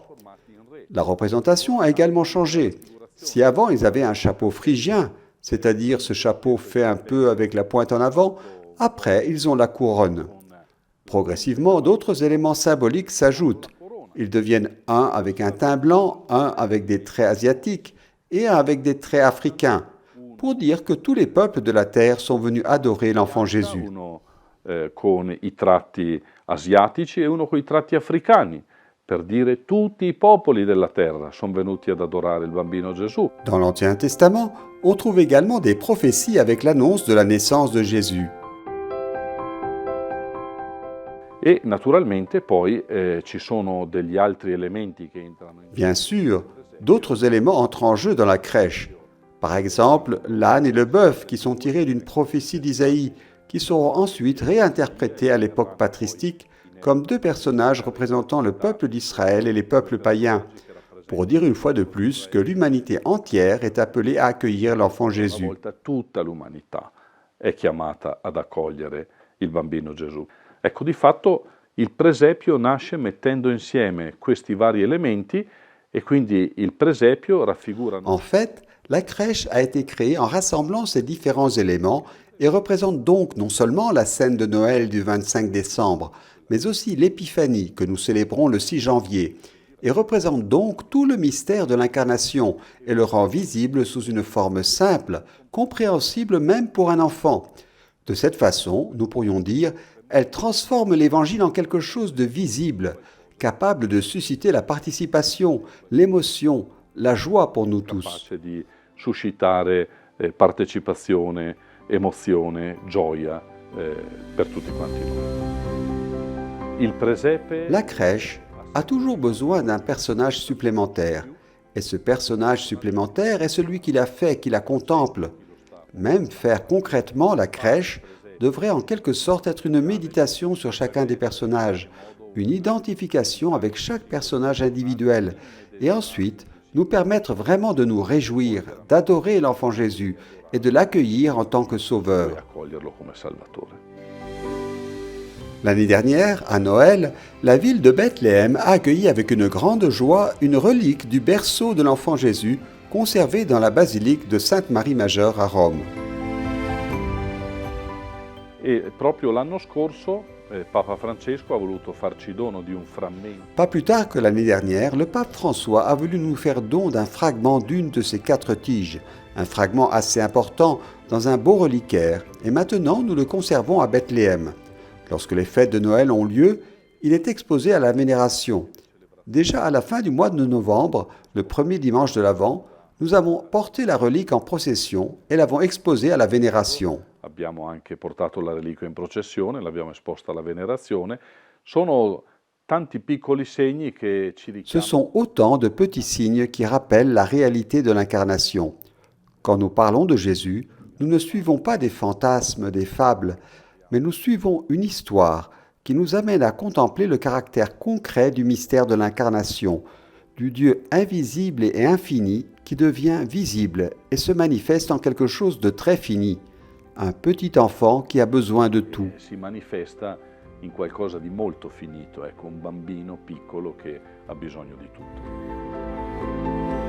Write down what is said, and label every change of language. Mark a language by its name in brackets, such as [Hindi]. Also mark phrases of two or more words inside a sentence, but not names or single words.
[French] La représentation a également changé. Si avant ils avaient un chapeau phrygien, c'est-à-dire ce chapeau fait un peu avec la pointe en avant, après ils ont la couronne. Progressivement, d'autres éléments symboliques s'ajoutent. Ils deviennent un avec un teint blanc, un avec des traits asiatiques et un avec des traits africains, pour dire que tous les peuples de la terre sont venus adorer l'enfant Jésus. [Italian] Uno con i tratti asiatici e uno con i tratti africani, per dire tutti i popoli della terra sono venuti ad adorare il bambino Gesù. [French] Dans l'Ancien Testament, on trouve également des prophéties avec l'annonce de la naissance de Jésus. [Italian] E naturalmente poi ci sono degli altri elementi che entrano in [French] Bien sûr, d'autres éléments entrent en jeu dans la crèche. Par exemple, l'âne et le bœuf qui sont tirés d'une prophétie d'Isaïe, qui seront ensuite réinterprétés à l'époque patristique comme 2 personnages représentant le peuple d'Israël et les peuples païens, pour dire une fois de plus que l'humanité entière est appelée à accueillir l'enfant Jésus. [Italian] Una volta tutta l'umanità è chiamata ad accogliere il bambino Gesù. Ecco, di fatto il presepio nasce mettendo insieme questi vari elementi e quindi il presepio raffigura... [French] En fait, la crèche a été créée en rassemblant ces différents éléments et représente donc non seulement la scène de Noël du 25 décembre, mais aussi l'Épiphanie que nous célébrons le 6 janvier, et représente donc tout le mystère de l'incarnation et le rend visible sous une forme simple, compréhensible même pour un enfant. De cette façon, nous pourrions dire, elle transforme l'Évangile en quelque chose de visible, capable de susciter la participation, l'émotion, la joie pour nous tous. [Italian] Capace di suscitare partecipazione, emozione, gioia per tutti quanti noi. Il presepe [French] La crèche a toujours besoin d'un personnage supplémentaire, et ce personnage supplémentaire est celui qui la fait, qui la contemple. Même faire concrètement la crèche devrait en quelque sorte être une méditation sur chacun des personnages, une identification avec chaque personnage individuel, et ensuite nous permettre vraiment de nous réjouir, d'adorer l'enfant Jésus et de l'accueillir en tant que e sauveur. [Italian] accoglierlo come Salvatore. [French] L'année dernière, à Noël, la ville de Bethléem a accueilli avec une grande joie une relique du berceau de l'enfant Jésus conservée dans la basilique de Sainte-Marie-Majeure à Rome. [Italian] E proprio l'anno scorso Papa Francesco ha voluto farci dono di un frammento [French] Pas plus tard que l'année dernière, le pape François a voulu nous faire don d'un fragment d'une de ces 4 tiges, un fragment assez important dans un beau reliquaire, et maintenant nous le conservons à Bethléem. Lorsque les fêtes de Noël ont lieu, il est exposé à la vénération. Déjà à la fin du mois de novembre, le premier dimanche de l'Avent, nous avons porté la relique en procession et l'avons exposée à la vénération. [Italian] abbiamo anche portato la reliquia in processione, l'abbiamo esposta alla venerazione. Sono tanti piccoli segni che ci [French] Ce [Italian] richiamano [French] sont autant de petits signes qui rappellent la réalité de l'incarnation. Quand nous parlons de Jésus, nous ne suivons pas des fantasmes, des fables, mais nous suivons une histoire qui nous amène à contempler le caractère concret du mystère de l'incarnation, du Dieu invisible et infini qui devient visible et se manifeste en quelque chose de très fini, un petit enfant qui a besoin de tout. [Italian] si manifesta in qualcosa di molto finito, ecco, un bambino piccolo che ha bisogno di tutto.